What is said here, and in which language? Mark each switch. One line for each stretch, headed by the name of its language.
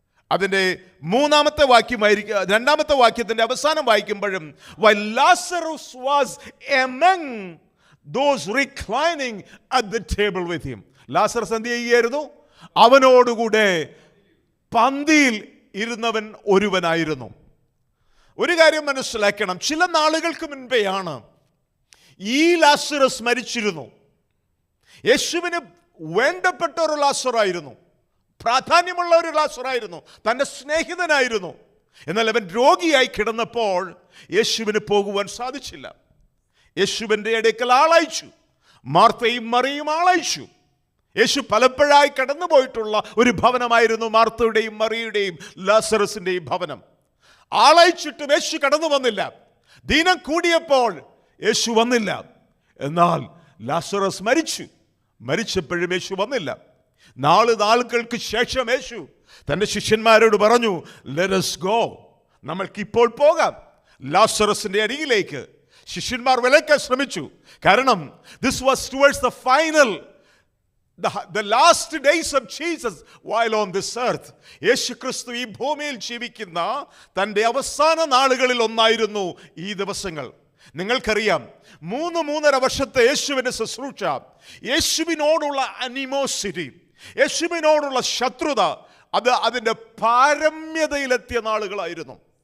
Malayalam: അതിൻ്റെ 3-ാമത്തെ വാക്യമായിരിക്കും, 2-ാമത്തെ വാക്യത്തിന്റെ അവസാനം വായിക്കുമ്പോഴും
English: while Lazarus was among those reclining at the table with him.
Malayalam: Lazarus എന്ത് ചെയ്യുകയായിരുന്നു? അവനോടുകൂടെ പന്തിയിൽ ഇരുന്നവൻ ഒരുവനായിരുന്നു. ഒരു കാര്യം മനസ്സിലാക്കണം, ചില നാളുകൾക്ക് മുൻപെയാണ് ഈ ലാസറസ് മരിച്ചിരുന്നു. യേശുവിന് വേണ്ടപ്പെട്ട ഒരു ലാസറായിരുന്നു, പ്രാധാന്യമുള്ള ഒരു ലാസറായിരുന്നു, തൻ്റെ സ്നേഹിതനായിരുന്നു. എന്നാൽ അവൻ രോഗിയായി കിടന്നപ്പോൾ യേശുവിന് പോകുവാൻ സാധിച്ചില്ല. യേശുവിൻ്റെ അടുക്കൽ ആളയച്ചു, മാർത്തയും മറിയും ആളയച്ചു. യേശു പലപ്പോഴായി കടന്നു പോയിട്ടുള്ള ഒരു ഭവനമായിരുന്നു മാർത്തയുടെയും മറിയുടെയും ലാസറസിൻ്റെയും ഭവനം. ആളയച്ചിട്ടും യേശു കടന്നു വന്നില്ല. ദിനം കൂടിയപ്പോൾ യേശു വന്നില്ല. എന്നാൽ ലാസറസ് മരിച്ചപ്പോഴും യേശു വന്നില്ല. നാളുകൾക്ക് ശേഷം യേശു തൻ്റെ ശിഷ്യന്മാരോട് പറഞ്ഞു,
English: let us go,
Malayalam: നമ്മൾക്കിപ്പോൾ പോകാം ലാസറസിന്റെ അരികിലേക്ക്. ശിഷ്യന്മാർ വിലക്കാൻ ശ്രമിച്ചു.
English: കാരണം this was towards the final, the last days of Jesus while on this earth.
Malayalam: യേശു ക്രിസ്തു ഈ ഭൂമിയിൽ ജീവിക്കുന്ന തൻ്റെ അവസാന നാളുകളിൽ ഒന്നായിരുന്നു ഈ ദിവസങ്ങൾ. നിങ്ങൾക്കറിയാം, 3.5 വർഷത്തെ യേശുവിൻ്റെ ശുശ്രൂഷ, യേശുവിനോടുള്ള അനിമോസിറ്റി, യേശുവിനോടുള്ള ശത്രുത, അത് അതിൻ്റെ പാരമ്യതയിലെത്തിയ നാളുകളായിരുന്നു.